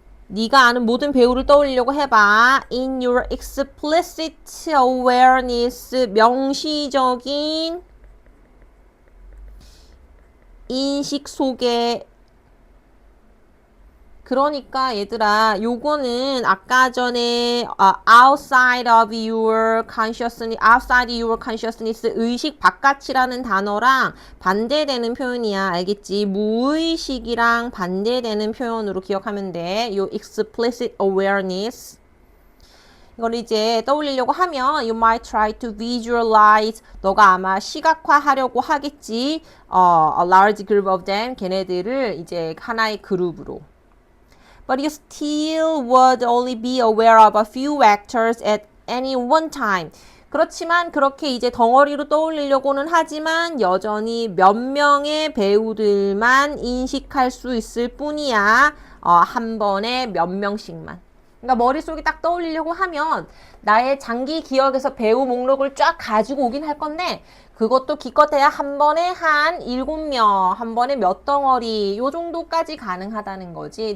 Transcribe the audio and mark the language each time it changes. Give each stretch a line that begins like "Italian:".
Korean: 네가 아는 모든 배우를 떠올리려고 해봐.
English: In your explicit awareness,
Korean: 명시적인 인식 속에. 그러니까 얘들아, 요거는 아까 전에
English: outside of your consciousness,
Korean: 의식 바깥이라는 단어랑 반대되는 표현이야. 알겠지? 무의식이랑 반대되는 표현으로 기억하면 돼.
English: 요 explicit awareness.
Korean: 이걸 이제 떠올리려고 하면
English: you might try to visualize.
Korean: 너가 아마 시각화하려고 하겠지.
English: A large group of them.
Korean: 걔네들을 이제 하나의 그룹으로.
English: But you still would only be aware of a few actors at any one time.
Korean: 그렇지만 그렇게 이제 덩어리로 떠올리려고는 하지만 여전히 몇 명의 배우들만 인식할 수 있을 뿐이야. 한 번에 몇 명씩만. 그러니까 머릿속에 딱 떠올리려고 하면 나의 장기 기억에서 배우 목록을 쫙 가지고 오긴 할 건데 그것도 기껏해야 한 번에 한 7명, 한 번에 몇 덩어리 요 정도까지 가능하다는 거지.